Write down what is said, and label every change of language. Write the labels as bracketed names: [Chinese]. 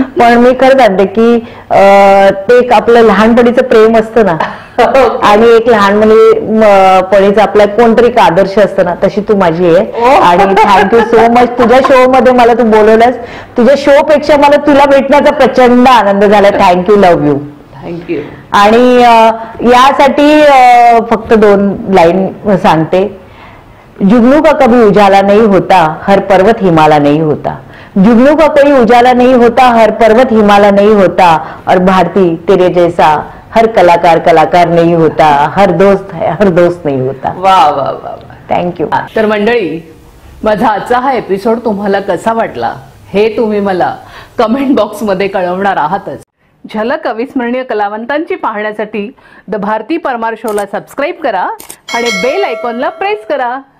[Marathi] पण मी खरं सांगते की ते एक आपलं लहानपणीचं प्रेम असतं ना, आणि एक लहानपणीचं आपला कोणतरी एक आदर्श असतं ना, तशी तू माझी आहे. आणि [English] Thank you so much. [Marathi] तुझ्या शो मध्ये मला तू बोलवलंस, तुझ्या शो पेक्षा मला तुला भेटण्याचा प्रचंड आनंद झाला. [English] Thank you, love you. Thank you. [Marathi] आणि यासाठी फक्त 2 लाईन सांगते. [Hindi] जुगनू का कभी उजाला नहीं होता, हर पर्वत हिमाला नहीं होता. जुगनू का कोई उजाला नहीं होता, हर पर्वत हिमाला नहीं होता. और भारती तेरे जैसा हर कलाकार नहीं होता, हर दोस्त नहीं होता. वा वा वा. [English] Thank you. [Marathi] तर मंडळी, माझा आजचा हा एपिसोड तुम्हाला कसा वाटला हे तुम्ही मला कमेंट बॉक्स मध्ये कळवणार आहातच. झलक अविस्मरणीय कलावंतांची पाहण्यासाठी द भारती परमार शोला सबस्क्राईब करा आणि बेल आयकॉनला प्रेस करा.